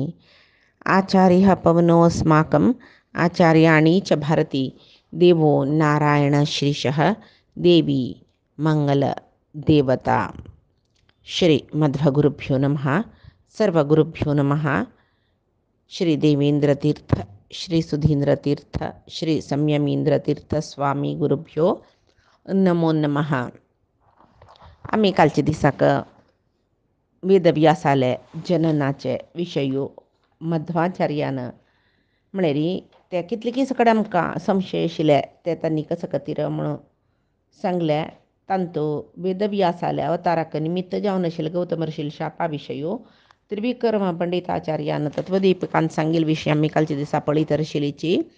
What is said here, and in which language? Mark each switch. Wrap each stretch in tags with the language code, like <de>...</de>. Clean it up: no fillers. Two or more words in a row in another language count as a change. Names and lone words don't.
<sa>आचार्यः पवनोऽस्माकम् आचार्याणि च भारती देवो नारायण श्रीशः देवी मंगल देवता। श्री मध्वगुरुभ्यो नमः। सर्वगुरुभ्यो नमः। श्री देवेंद्र तीर्थ, श्री सुधींद्र तीर्थ, श्री संयमींद्र तीर्थ स्वामी गुरुभ्यो नमो नमः.</sa> <kok>आम्ही कालच्या दिसाक वेदव्यासाले जननाचे विशयो मध्वाचार्यानं म्हळ्यार ते कितले की सकड आमकां संशय आशिल्ले ते तांणी कसं खातीर म्हणून सांगले. तांतो वेदव्यासाले अवताराक निमित्त जावन आशिल्ले गौतम ऋषील शापा विशयो त्रिविक्रम पंडिताचार्यान तत्वदीपकांत सांगिल्ले विशय आमी कालच्या दिसा पळयत आशिल्लीची.</kok>